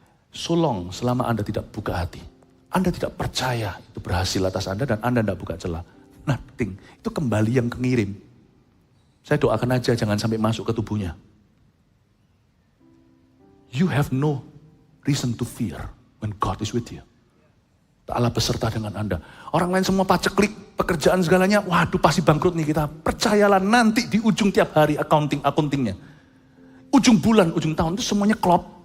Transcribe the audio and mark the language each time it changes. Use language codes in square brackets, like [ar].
[en] So long [id] selama Anda tidak buka hati. Anda tidak percaya itu berhasil atas Anda dan Anda tidak buka celah. [en] Nothing. [id] Itu kembali yang kengirim. Saya doakan aja jangan sampai masuk ke tubuhnya. [en] You have no reason to fear when God is with you. [id] Allah beserta dengan Anda. Orang lain semua paceklik, pekerjaan segalanya, waduh pasti bangkrut nih kita. Percayalah nanti di ujung tiap hari accountingnya. Ujung bulan, ujung tahun itu semuanya klop.